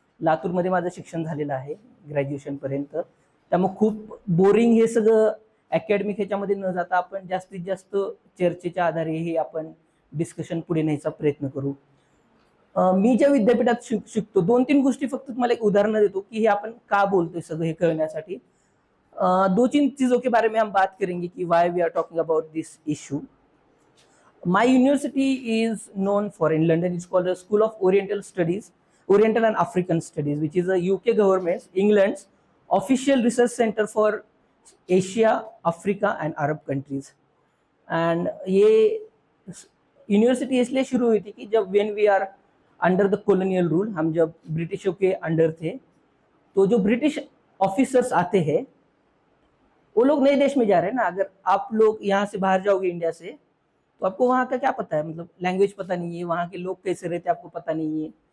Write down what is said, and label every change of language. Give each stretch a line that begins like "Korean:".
Marathi: लातूरमध्ये माझं शिक्षण झालेलं आहे ग्रॅज्युएशनपर्यंत. त्यामुळे खूप बोरिंग हे सगळं अकॅडमिक ह्याच्यामध्ये न जाता आपण जास्तीत जास्त चर्चेच्या आधारे हे आपण डिस्कशन पुढे न्यायचा प्रयत्न करू. मी ज्या विद्यापीठात शिकतो 2-3 गोष्टी फक्त तुम्हाला एक उदाहरण देतो की हे आपण का बोलतोय सगळं हे कळण्यासाठी.
Hindi: 2-3 चीजों के बारे में हम बात करेंगे कि
English: why we are talking about this issue. My university is known for in London. It's called the School of Oriental Studies, Oriental and African Studies, which is a UK government's, England's official research center for Asia, Africa and Arab countries.
Hindi: And ये university इसलिए शुरू हुई थी कि जब
English: when we are under the colonial rule,
Hindi: हम जब ब्रिटिशों के अंडर थे तो जो ब्रिटिश ऑफिसर्स आते हैं वो लोग नए देश में जा रहे हैं ना. अगर आप लोग यहाँ से बाहर जाओगे इंडिया से तो आपको वहाँ का क्या पता है, मतलब लैंग्वेज पता नहीं है, वहाँ के लोग कैसे रहते आपको पता नहीं है.